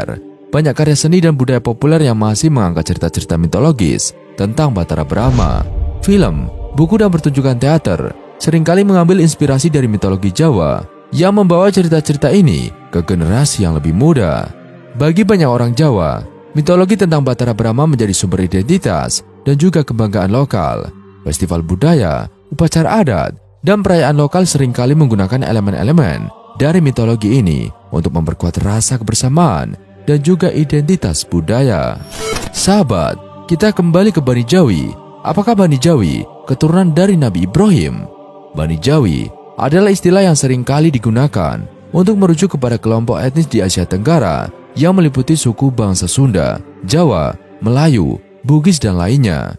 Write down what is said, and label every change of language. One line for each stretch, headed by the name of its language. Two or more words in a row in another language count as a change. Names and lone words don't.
Indonesian: Banyak karya seni dan budaya populer yang masih mengangkat cerita-cerita mitologis tentang Batara Brahma. Film, buku dan pertunjukan teater seringkali mengambil inspirasi dari mitologi Jawa yang membawa cerita-cerita ini ke generasi yang lebih muda. Bagi banyak orang Jawa, mitologi tentang Batara Brahma menjadi sumber identitas dan juga kebanggaan lokal. Festival budaya, upacara adat, dan perayaan lokal seringkali menggunakan elemen-elemen dari mitologi ini untuk memperkuat rasa kebersamaan dan juga identitas budaya. Sahabat, kita kembali ke Bani Jawi. Apakah Bani Jawi keturunan dari Nabi Ibrahim? Bani Jawi adalah istilah yang sering kali digunakan untuk merujuk kepada kelompok etnis di Asia Tenggara yang meliputi suku bangsa Sunda, Jawa, Melayu, Bugis, dan lainnya.